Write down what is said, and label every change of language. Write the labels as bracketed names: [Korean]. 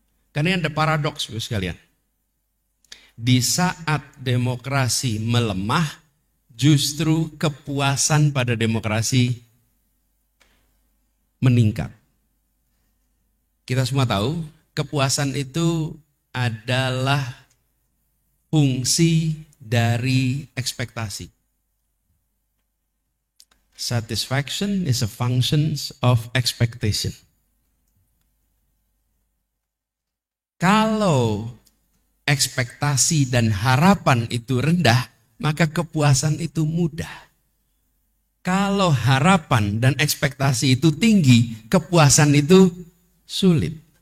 [Indonesian] Karena ada paradoks sekalian. Di saat demokrasi melemah, justru kepuasan pada demokrasi meningkat. Kita semua tahu, kepuasan itu adalah fungsi dari ekspektasi. [English] Satisfaction is a function of expectation. [Indonesian] Kalau ekspektasi dan harapan itu rendah, maka kepuasan itu mudah. Kalau harapan dan ekspektasi itu tinggi, kepuasan itu sulit.